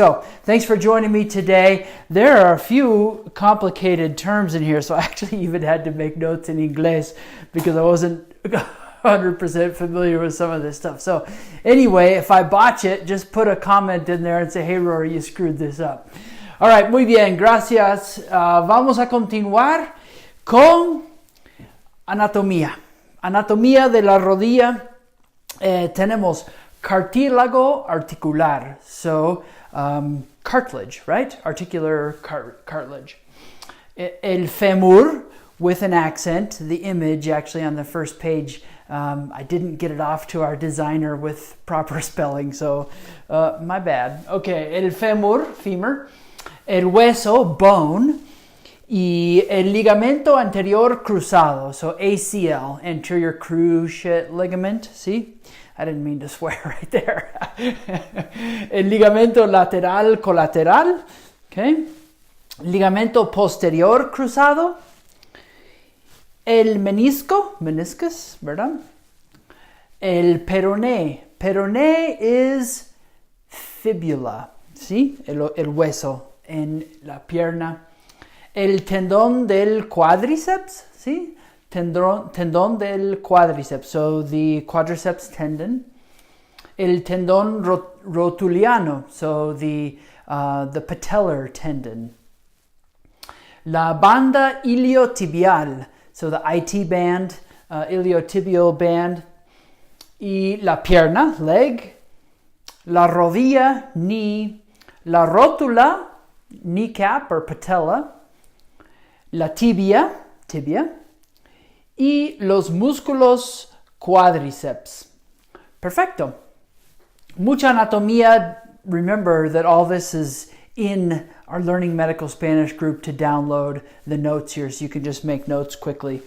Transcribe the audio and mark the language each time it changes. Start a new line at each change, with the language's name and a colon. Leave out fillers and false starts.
English: So thanks for joining me today. There are a few complicated terms in here, so I actually even had to make notes in English because I wasn't 100% familiar with some of this stuff. So anyway, if I botch it, just put a comment in there and say, hey Rory, you screwed this up. All right,
Spanish: muy bien, gracias. Vamos a continuar con anatomía. Anatomía de la rodilla. Tenemos cartílago articular.
English: So, cartilage, right? Articular cartilage.
Spanish: El fémur,
English: with an accent. The image actually on the first page, I didn't get it off to our designer with proper spelling, so my bad.
Spanish: Okay, el femur. El hueso, bone. Y el ligamento anterior cruzado,
English: so ACL, anterior cruciate ligament. See? I didn't mean to swear right there.
Spanish: El ligamento lateral colateral. Okay. Ligamento posterior cruzado. El meniscus, ¿verdad? El peroné.
English: Peroné is fibula, ¿sí?
Spanish: El hueso en la pierna. El tendón del cuádriceps, ¿sí? Tendón del cuádriceps,
English: so the quadriceps tendon.
Spanish: El tendón rotuliano,
English: so the patellar tendon.
Spanish: La banda iliotibial,
English: so the IT band, iliotibial band.
Spanish: Y la pierna, leg. La rodilla, knee. La rótula,
English: kneecap or patella.
Spanish: La tibia. Y los músculos cuádriceps. Perfecto. Mucha anatomía.
English: Remember that all this is in our Learning Medical Spanish group to download the notes here, so you can just make notes quickly.